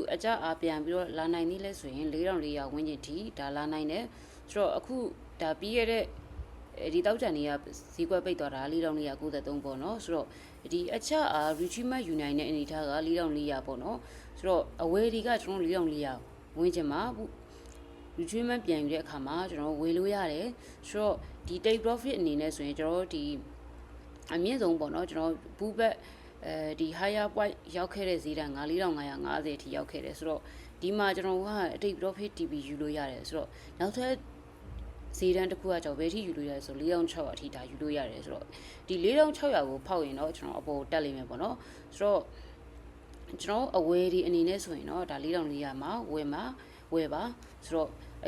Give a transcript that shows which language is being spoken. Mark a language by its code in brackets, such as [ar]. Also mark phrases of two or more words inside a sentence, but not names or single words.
[my] အကြအားပြန်ပြီးတော့လာနိုင်သေးလဲဆိုရင်4400ဝန်းကျင်ထိဒါလာနိုင်တယ်ဆိုတော့အခုဒါပြီးရတဲ့ဒီတောက်ကြံတွေကဈေးကွက်ပိတ်သွားတာ4493ပေါ့နော်ဆိုတော့ဒီအချက်အား [en] retrieval unit [my] နဲ့အနေထားက4400ပေါ့နော်ဆိုတော့အဝယ်တွေကကျွန်တော်4400ဝန်းကျင်မှာ retrieval ပြန်ယူတဲ့အခါမှာကျွန်တော်ဝယ်လို့ရတယ်ဆိုတော့ဒီ [en] take profit [my] အနေနဲ့ဆိုရင်ကျွန်တော်ဒီအမြင့်ဆုံးပေါ့နော်ကျွန်တော်ဘူးဘက်ဒီ [en] higher point [my] ရောက်ခဲ့တဲ့ဈေးတန်း4550အထိရောက်ခဲ့တယ်ဆိုတော့ဒီမှာ ကျွန်တော်က [en] take profit TP [my] ယူလို့ရတယ်ဆိုတော့နောက်ထပ်ဈေးတန်းတစ်ခုကကြောင့်ဘယ်ထိယူလို့ရလဲဆို4600အထိဒါယူလို့ရတယ်ဆိုတော့ဒီ4600ကိုဖောက်ရင်တော့ကျွန်တော်အ ပေါ်တက်လိမ့်မယ်ပေါ့နော်ဆိုတော့ကျွန်တော်အဝယ်ဒီအနေနဲ့ဆိုရင်တော့ဒါ4400မှာဝယ်ပါဆိုတော့အက